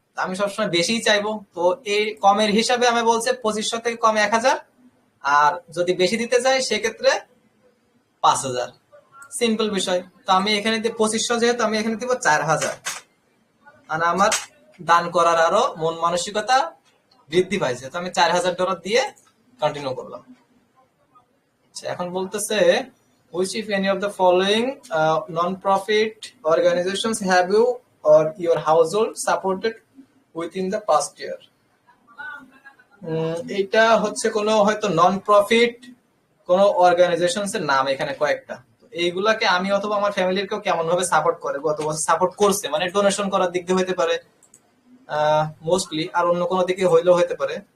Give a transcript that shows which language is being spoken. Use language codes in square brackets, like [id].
[bn] আমি সবসময় বেশিই চাইবো। তো এই কমের হিসাবে আমি বলছি 2500 থেকে কমে 1000, আর যদি বেশি দিতে চাই সেক্ষেত্রে 5000। সিম্পল বিষয়। তো আমি এখানে 2500 যেহেতু আমি এখানে দিব 4000, আর আমার দান করার আরো মন মানসিকতা বৃদ্ধি পাইছে, তো আমি $4000 দিয়ে কন্টিনিউ করলাম। আচ্ছা, এখন বলতেছে [en] which if any of the following non-profit organizations have you or your household supported within the past year? [bn] এটা হচ্ছে কোনো হয়তো নন প্রফিট কোনো অর্গানাইজেশনস এর নাম এখানে কয়েকটা। এইগুলাকে আমি অথবা আমার ফ্যামিলির কেউ কেমন ভাবে সাপোর্ট করে, গত বছর সাপোর্ট করছে, মানে ডোনেশন করার দিক দিয়ে হইতে পারে মোস্টলি, আর অন্য কোনো দিকে হইলেও হইতে পারে।